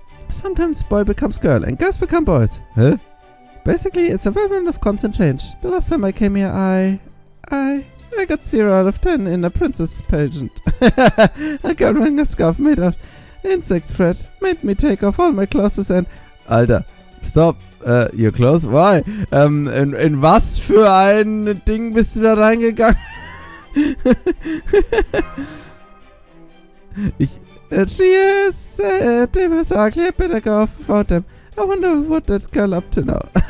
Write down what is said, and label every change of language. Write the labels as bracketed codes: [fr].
[en] Sometimes boy becomes girl and girls become boys. Huh? Basically, it's a whirlwind of constant change. The last time I came here, I got 0 out of 10 in a princess pageant. A girl wearing a scarf made of insect thread made me take off all my clothes and... Alter, stop. Your clothes? Why? [de] In was für ein Ding bist du da reingegangen? [en] She is they were so ugly, I better go off without them. I wonder what that girl up to now.